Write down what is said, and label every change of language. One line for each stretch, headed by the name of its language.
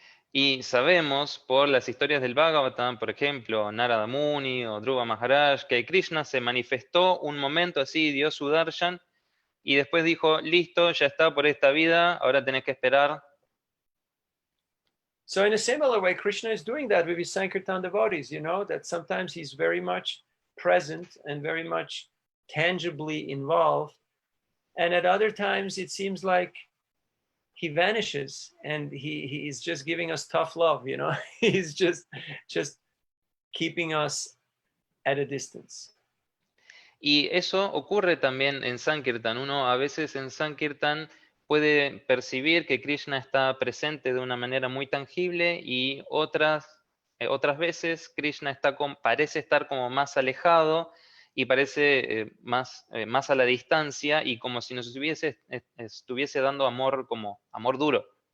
Spanish: Y sabemos por las historias del Bhagavatam, por ejemplo, Narada Muni o Dhruva Maharaj, que Krishna se manifestó un momento así, dio su darshan, y después dijo, listo, ya está por esta vida, ahora tenés que esperar.
English: So in a similar way, Krishna is doing that with his Sankirtan devotees, that sometimes he's very much present and very much tangibly involved. And at other times, it seems like he vanishes and he is just giving us tough love, He's just keeping us at a distance.
Spanish: Y eso ocurre también en Sankirtan. Uno a veces en Sankirtan puede percibir que Krishna está presente de una manera muy tangible y otras veces Krishna parece estar como más alejado y parece más a la distancia y como si nos estuviese dando amor como amor duro.